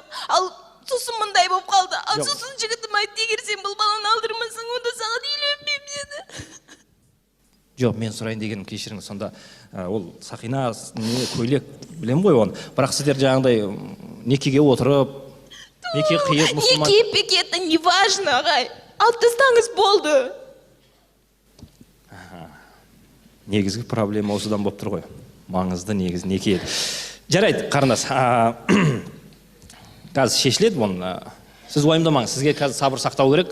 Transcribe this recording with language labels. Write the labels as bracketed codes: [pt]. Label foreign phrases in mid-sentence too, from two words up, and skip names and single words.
[kk] Ал сосын мындай болып қалды. Ал сосын жігітім айтты, егер сен бұл баланы алдырмасаң, онда саған үйленбеймін деді. Жоқ, мен сұрайын дегенім, кешіріңіз, сонда ол сақина, көйлек білем ғой оны. Бірақ сіздер жаңағыдай некеге отырып, неке қиып, мұсылман... Неке пеке, [ru] это не важно, [kk] ағай. Алып тастаңыз болды. Негізгі проблема осыдан болып тұр ғой. Маңызды негіз неке еді. Жарайды, қарындас. Қазір шешіледі бұны. Сіз уайымдамаңыз, сізге қазір сабыр сақтау керек.